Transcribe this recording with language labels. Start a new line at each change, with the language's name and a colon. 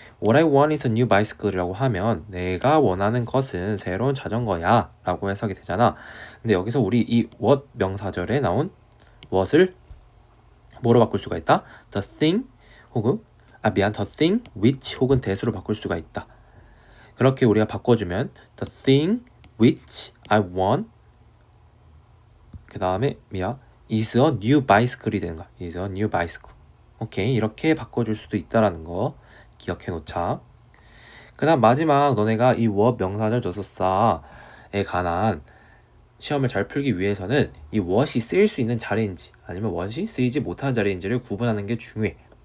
English: What I want is a new bicycle
Korean: 이라고 하면 내가 원하는 것은 새로운 자전거야 라고 해석이 되잖아. 근데 여기서 우리 이 what 명사절에 나온 what을 뭐로 바꿀 수가 있다?
English: The thing
Korean: 혹은
English: the thing which
Korean: 혹은 that으로 바꿀 수가 있다. 그렇게 우리가 바꿔주면
English: the thing which I want
Korean: 그 다음에
English: is a new bicycle이
Korean: 되는 거야.
English: is a new bicycle.
Korean: 오케이, 이렇게 바꿔줄 수도 있다라는 거 기억해 놓자. 그 다음 마지막 너네가 이 what 명사절 조사사에 관한 시험을 잘 풀기 위해서는 이 what이 쓰일 수 있는 자리인지 아니면 what이 쓰이지 못하는 자리인지를 구분하는 게 중요해.